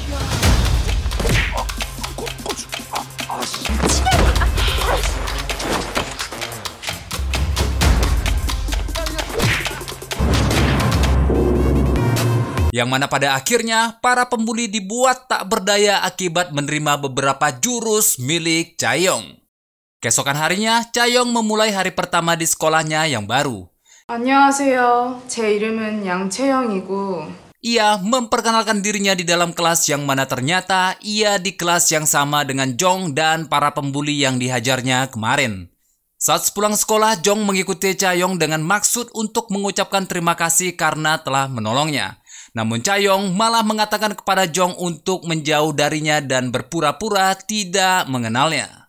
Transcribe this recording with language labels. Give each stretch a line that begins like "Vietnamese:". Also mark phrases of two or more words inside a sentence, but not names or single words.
Indonesian: Yang mana pada akhirnya para pembuli dibuat tak berdaya akibat menerima beberapa jurus milik Chae-young. Keesokan harinya, Chae-young memulai hari pertama di sekolahnya yang baru.
Korean: 안녕하세요. 제 이름은 양채영이고
Indonesian: Ia memperkenalkan dirinya di dalam kelas yang mana ternyata ia di kelas yang sama dengan Jong dan para pembuli yang dihajarnya kemarin. Saat sepulang sekolah, Jong mengikuti Chae-young dengan maksud untuk mengucapkan terima kasih karena telah menolongnya. Namun Chae-young malah mengatakan kepada Jong untuk menjauh darinya dan berpura-pura tidak mengenalnya.